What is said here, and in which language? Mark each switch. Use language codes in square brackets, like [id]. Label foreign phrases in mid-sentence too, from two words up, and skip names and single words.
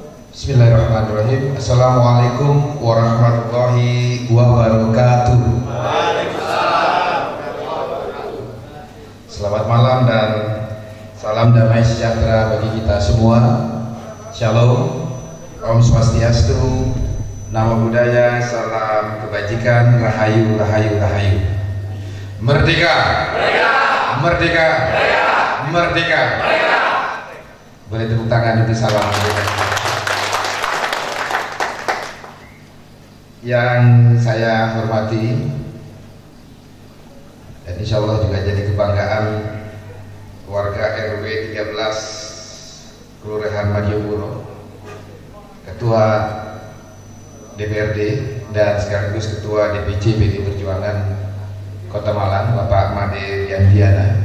[ar] بسم الله الرحمن الرحيم. السلام عليكم ورحمة الله وبركاته. [id] Selamat malam dan salam damai sejahtera bagi kita semua. Shalom, [ban] Om Swastiastu, [pi] Namo Buddhaya, [id] salam kebajikan, [jv] rahayu, rahayu, rahayu. [id] Merdeka! Merdeka! Merdeka! Merdeka! Merdeka! Boleh tepuk tangan untuk salam merdeka. Yang saya hormati dan [ar] إن شاء الله [id] juga jadi kebanggaan warga RW 13 Kelurahan Madiopuro, Ketua DPRD dan sekaligus Ketua DPC PDI Perjuangan Kota Malang, Bapak Made Yandiana.